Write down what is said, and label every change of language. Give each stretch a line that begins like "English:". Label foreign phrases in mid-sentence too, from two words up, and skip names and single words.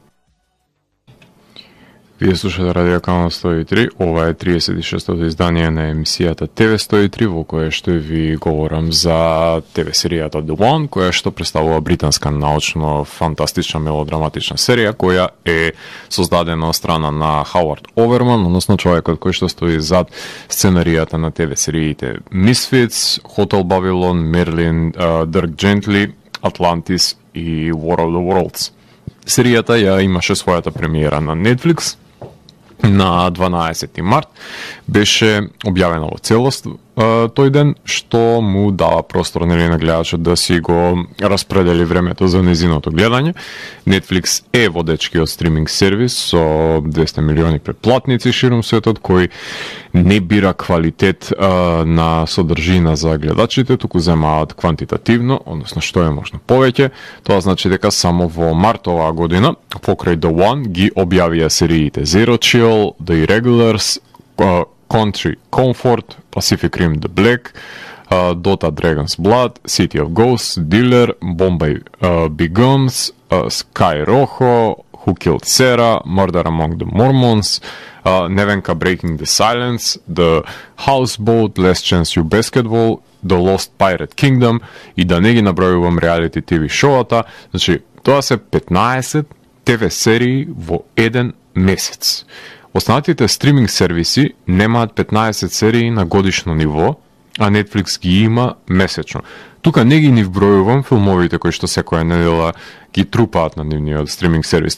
Macedonian: Вие слушате Радио Канал 103, ова е 36-тото издание на емисијата ТВ 103, во кое што ви говорам за ТВ серијата The One, која што представува британска научно-фантастична мелодраматична серија, која е создадена од страна на Хауард Оверман, односно човекот кој што стои зад сценаријата на ТВ сериите Misfits, Hotel Babylon, Merlin, Dirk Gently, Atlantis и War of the Worlds. Серијата ја имаше својата премиера на Netflix на 12 март, беше објавена во целост тој ден, што му дава простор на гледачот да си го распредели времето за незиното гледање. Netflix е водечкиот стриминг сервис со 200 милиони претплатници широм светот, кој не бира квалитет на содржина за гледачите, туку земаат квантитативно, односно што е можно повеќе. Тоа значи дека само во март оваа година, покрај The One, ги објавија сериите Zero Chill, The Irregulars, Country Comfort, Pacific Rim The Black, Dota Dragon's Blood, City of Ghosts, Dealer, Bombay Begums, Sky Rojo, Who Killed Sarah, Murder Among the Mormons, Nevenka Breaking the Silence, The Houseboat, Last Chance U Basketball, The Lost Pirate Kingdom и да не ги набројувам реалити TV шоуата. Значи, тоа се 15 ТВ серии во еден месец. Останатите стриминг сервиси немаат 15 серии на годишно ниво, а Netflix ги има месечно. Тука не ги ни вбројувам филмовите кои што секоја недела ги трупаат на нивниот стриминг сервис.